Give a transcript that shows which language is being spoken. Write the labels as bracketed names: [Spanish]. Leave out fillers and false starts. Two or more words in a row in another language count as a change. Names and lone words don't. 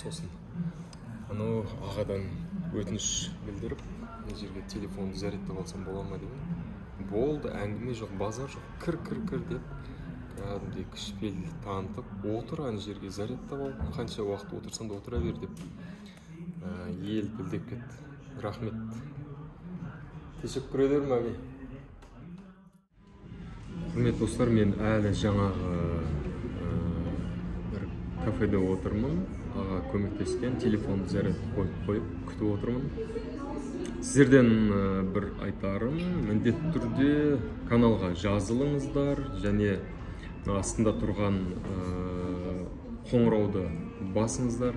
[Kazakh] Сосын анау ағадан өтініш білдіріп, мына жерге телефонды зарядтап алсам бола ма деген. Болды, әңгіме жоқ, базар жоқ. Кір деп кәдімгідей кішіпейіл танытып, отыр ана жерге зарядтап ал, қанша уақыт отырсаң да отыра бер деп ел білдеп кетті. Рахмет. [Turkish] Teşekkür ederim abi. [Kazakh] Құрметті достар, мен әлі жаңағы бір кафеде отырмын. Аға көмектескен, телефонды зарядқа қойып күтіп отырмын. Сіздерден бір айтарым, міндетті түрде каналға жазылыңыздар және астында тұрған қоңырауды басыңыздар.